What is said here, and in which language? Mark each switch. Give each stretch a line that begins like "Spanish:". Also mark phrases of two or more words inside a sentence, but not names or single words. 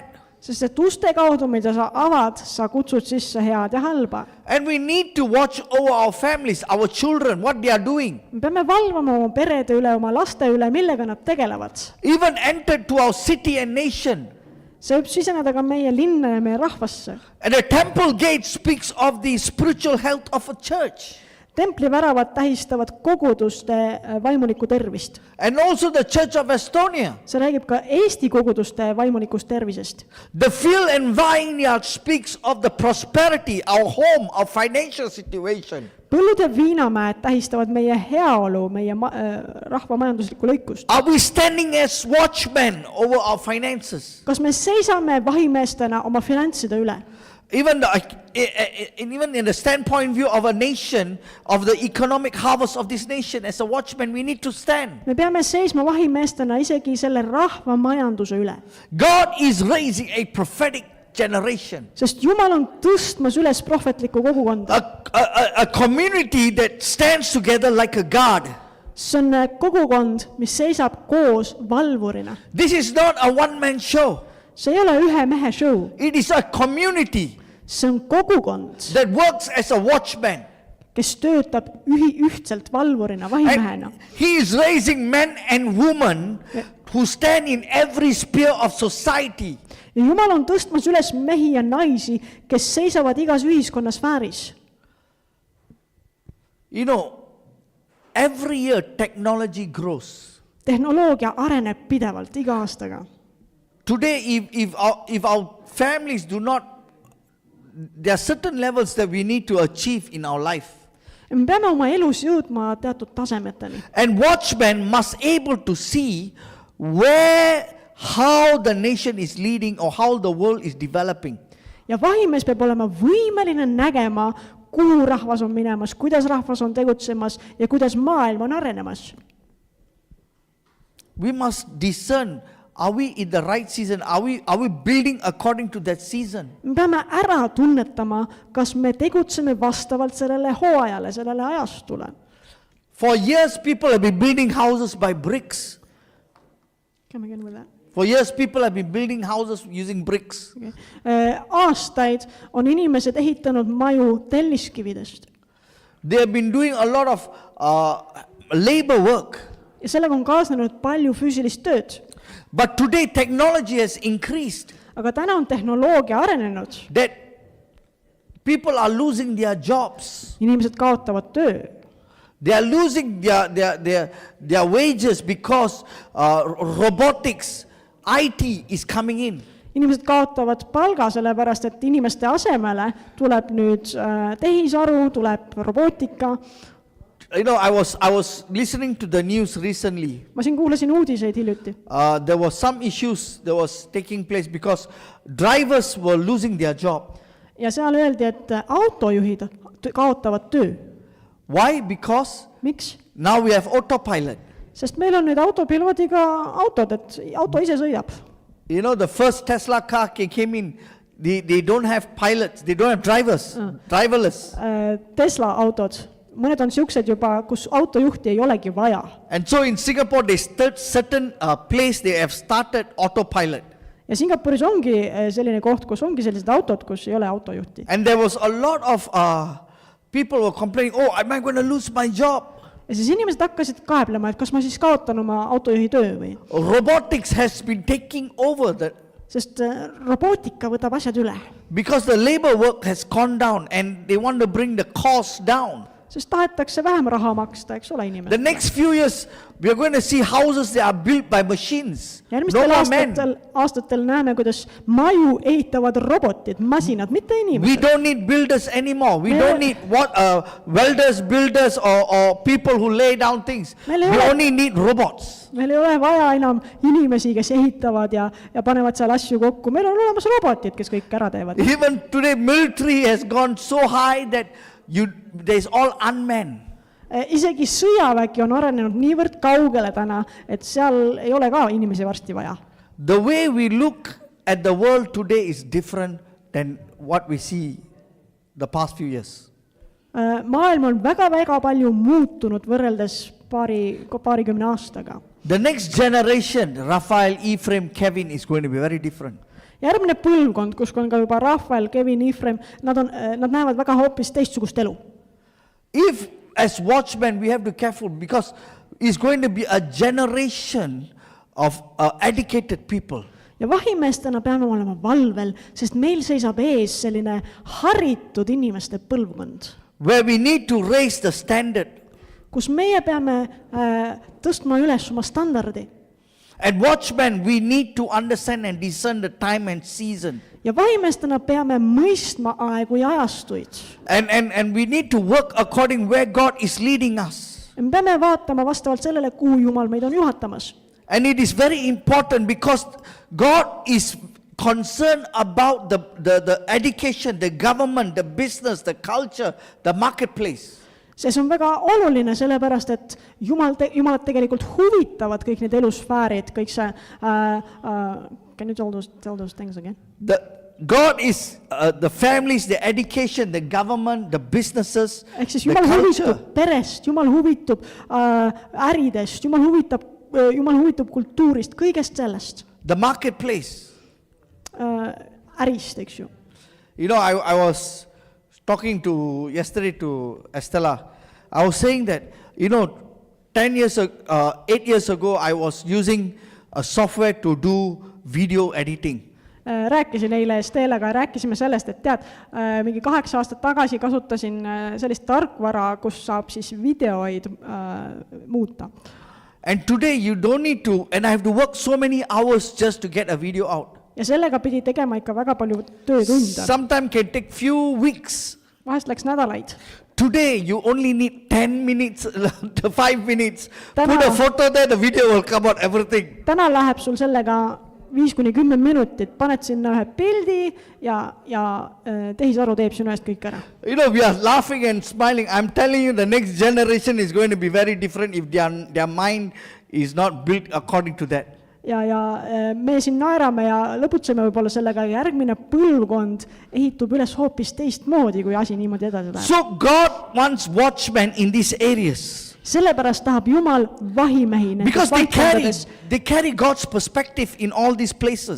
Estonian: Sest et uste kaudu, mida sa avad, sa kutsud sisse head ja halba.
English: And we need to watch over our families, our children, what they are doing.
Estonian: Me peame valvama oma perede üle, oma laste üle, millega nad tegelevad.
English: Even enter to our city and nation.
Estonian: See võib siseneda ka meie linna ja meie rahvasse.
English: And the temple gate speaks of the spiritual health of a church.
Estonian: Templiväravad tähistavad koguduste vaimulikku tervist.
English: And also the Church of Estonia.
Estonian: See räägib ka Eesti koguduste vaimulikust tervisest.
English: The field and vineyard speaks of the prosperity, our home, our financial situation.
Estonian: Põllud ja viinamäed tähistavad meie heaolu, meie rahva majanduslikku lõikust.
English: Are we standing as watchmen over our finances?
Estonian: Kas me seisame vahimeestena oma finantside üle?
English: Even in the standpoint view of a nation, of the economic harvest of this nation, as a watchman, we need to stand.
Estonian: Me peame seisma vahimeestena isegi selle rahva majanduse üle.
English: God is raising a prophetic generation.
Estonian: Sest Jumal on tõstmas üles prohvetlikku kogukonda.
English: A community that stands together like a guard.
Estonian: See on kogukond, mis seisab koos valvurina.
English: This is not a one-man show.
Estonian: See ei ole ühe mehe show.
English: It is a community
Estonian: See on kogukond,
English: that works as a watchman.
Estonian: kes töötab ühtselt valvurina, vahimehena.
English: And he is raising men and women who stand in every sphere of society.
Estonian: Ja Jumal on tõstmas üles mehi ja naisi, kes seisavad igas ühiskonnasfääris.
English: You know, every year technology grows.
Estonian: Tehnoloogia areneb pidevalt iga aastaga.
English: Today, if our families do not, there are certain levels that we need to achieve in our life.
Estonian: Me peame oma elus jõudma teatud tasemeteni.
English: And watchmen must able to see how the nation is leading or how the world is developing.
Estonian: Ja vahimees peab olema võimeline nägema, kuhu rahvas on minemas, kuidas rahvas on tegutsemas ja kuidas maailm on arenemas.
English: We must discern, are we in the right season? Are we building according to that season?
Estonian: Me peame ära tunnetama, kas me tegutseme vastavalt sellele hooajale, sellele ajastule.
English: For years, people have been building houses by bricks. Come again with that. For years, people have been building houses using bricks. Okay.
Estonian: Aastaid on inimesed ehitanud maju telliskividest.
English: They have been doing a lot of labor work.
Estonian: Ja sellega on kaasnenud palju füüsilist tööd.
English: But today, technology has increased.
Estonian: Aga täna on tehnoloogia arenenud.
English: That people are losing their jobs.
Estonian: Inimesed kaotavad töö.
English: They are losing their wages because robotics, IT is coming in.
Estonian: inimesed kaotavad palga sellepärast, et inimeste asemele tuleb nüüd tehisaru, tuleb robootika.
English: You know, I was listening to the news recently.
Estonian: Ma siin kuulasin uudiseid hiljuti.
English: There was some issues that was taking place because drivers were losing their job.
Estonian: Ja seal öeldi, et autojuhid kaotavad töö.
English: Why? Because
Estonian: Miks?
English: now we have autopilot.
Estonian: Sest meil on nüüd autopiloodiga autod, et auto ise sõidab.
English: You know, the first Tesla car came in, they don't have pilots, they don't have drivers, driverless.
Estonian: Tesla autod, mõned on siuksed juba, kus autojuhti ei olegi vaja.
English: And so in Singapore, they certain place they have started autopilot.
Estonian: Ja Singapuris ongi selline koht, kus ongi sellised autod, kus ei ole autojuhti.
English: And there was a lot of people were complaining, oh, am I going to lose my job?
Estonian: Ja siis inimesed hakkasid kaeblema, et kas ma siis kaotan oma autojuhi töö või?
English: Robotics has been taking over
Estonian: Sest robootika võtab asjad üle.
English: because the labor work has gone down and they want to bring the cost down.
Estonian: Sest tahetakse vähem raha maksta, eks ole
English: The
Estonian: inimesed.
English: next few years, we are going to see houses that are built by machines.
Estonian: No Järgmistel
English: more men.
Estonian: aastatel näeme, kuidas maju ehitavad robotid, masinad, mitte
English: We
Estonian: inimesed.
English: don't need builders anymore. We
Estonian: Me-
English: don't need welders, builders, or people who lay down things.
Estonian: Meil ei
English: We
Estonian: ole-
English: only need robots.
Estonian: Meil ei ole vaja enam inimesi, kes ehitavad ja panevad seal asju kokku. Meil on olemas robotid, kes kõik ära teevad.
English: Even today, military has gone so high that there's all unmanned.
Estonian: Isegi sõjavägi on arenenud niivõrd kaugele täna, et seal ei ole ka inimesi varsti vaja.
English: The way we look at the world today is different than what we see the past few years.
Estonian: Maailm on väga-väga palju muutunud võrreldes paarikümne aastaga.
English: The next generation, Raphael, Ephraim, Kevin, is going to be very different.
Estonian: Järgmine põlvkond, kus on ka juba Rafael, Kevin, Ephraim, nad näevad väga hoopis teistsugust elu.
English: If as watchmen we have to be careful because it's going to be a generation of educated people.
Estonian: Ja vahimeestena peame olema valvel, sest meil seisab ees selline haritud inimeste põlvkond,
English: Where we need to raise the standard.
Estonian: kus meie peame tõstma üles oma standardi.
English: And watchmen, we need to understand and discern the time and season.
Estonian: Ja vahimeestena peame mõistma aegu ja ajastuid.
English: And we need to work according where God is leading us.
Estonian: Ja me peame vaatama vastavalt sellele, kuhu Jumal meid on juhatamas.
English: And it is very important because God is concerned about the education, the government, the business, the culture, the marketplace.
Estonian: See on väga oluline, sellepärast, et Jumalat tegelikult huvitavad kõik need elusfäärid, kõik see,
English: can you tell those things again? God is the families, the education, the government, the businesses,
Estonian: Ehk siis
English: the
Estonian: Jumal
English: culture.
Estonian: huvitub perest, Jumal huvitub äridest, Jumal huvitub kultuurist, kõigest sellest,
English: The marketplace.
Estonian: ärist, eks ju.
English: You know, I was talking yesterday to Estella. I was saying that, 8 years ago, I was using a software to do video editing.
Estonian: Rääkisin eile Esteelaga, rääkisime sellest, et tead, mingi 8 aastat tagasi kasutasin sellist tarkvara, kus saab siis videoid muuta.
English: And today you don't need to, and I have to work so many hours just to get a video out.
Estonian: Ja sellega pidi tegema ikka väga palju töötunde.
English: Sometimes can take few weeks.
Estonian: Vahest läks nädalaid.
English: Today you only need 10 minutes to 5 minutes.
Estonian: Täna-
English: Put a photo there, the video will come out, everything.
Estonian: Täna läheb sul sellega 5-10 minutit, paned sinna ühe pildi ja tehisaru teeb sinu eest kõik ära.
English: We are laughing and smiling. I'm telling you, the next generation is going to be very different if their mind is not built according to that.
Estonian: Ja me siin naerame ja lõputseme võib-olla sellega, järgmine põlvkond ehitub üles hoopis teistmoodi, kui asi niimoodi edasi läheb.
English: So God wants watchmen in these areas.
Estonian: Sellepärast tahab Jumal vahimehi nendes
English: Because
Estonian: valdkondades,
English: they carry God's perspective in all these places.